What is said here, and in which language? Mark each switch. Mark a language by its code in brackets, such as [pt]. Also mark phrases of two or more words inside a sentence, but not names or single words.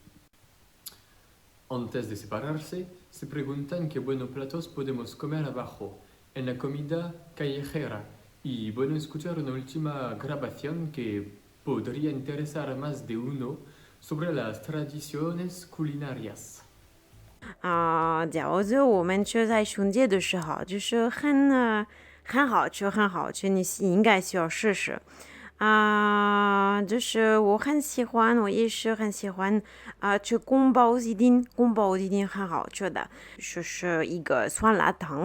[es] Antes de separarse, se preguntan qué buenos platos podemos comer abajo, en la comida callejera, Y bueno, escuchar una última grabación que podría interesar a más de uno sobre las tradiciones culinarias. [zh] 假如就我们就在春节的时候，就是很好吃，很好吃，你应该需要试试。就是我很喜欢，我也是很喜欢吃宫保鸡丁，宫保鸡丁很好吃的，就是一个酸辣汤。